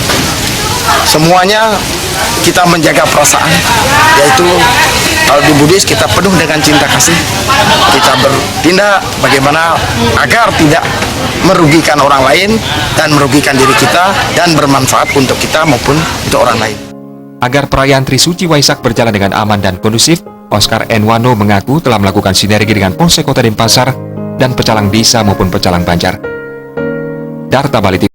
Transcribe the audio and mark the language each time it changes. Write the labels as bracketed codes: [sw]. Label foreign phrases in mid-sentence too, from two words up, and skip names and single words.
[id] semuanya kita menjaga perasaan, yaitu kalau di Buddhis kita penuh dengan cinta kasih, kita bertindak bagaimana agar tidak merugikan orang lain dan merugikan diri kita dan bermanfaat untuk kita maupun untuk orang lain. Agar perayaan Trisuci Waisak berjalan dengan aman dan kondusif, Oscar N. Wano mengaku telah melakukan sinergi dengan Polsek Kota Denpasar dan pecalang desa maupun pecalang Banjar. Darta Bali.